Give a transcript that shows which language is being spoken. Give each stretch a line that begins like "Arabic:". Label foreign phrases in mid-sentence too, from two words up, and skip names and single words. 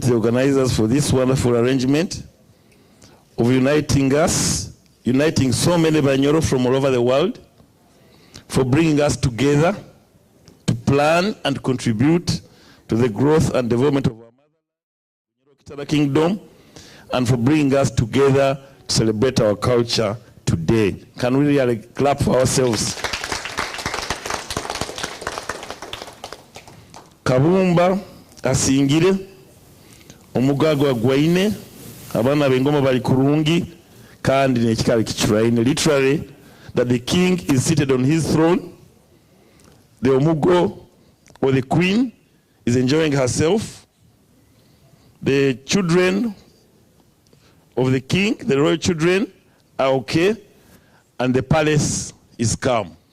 English: the organizers for this wonderful arrangement of uniting so many Banyoro from all over the world, for bringing us together to plan and contribute to the growth and development of our motherland, Kitara Kingdom, and for bringing us together to celebrate our culture today. Can we really clap for ourselves?
Nyoro: Kabumba asingire omugagwa gwaine abana b'engoma bali kurungi kandi n'ekikale kichuraine,
English: literally that the king is seated on his throne, the omugo or the queen is enjoying herself, the children of the king, the royal children, are okay, and the palace is calm.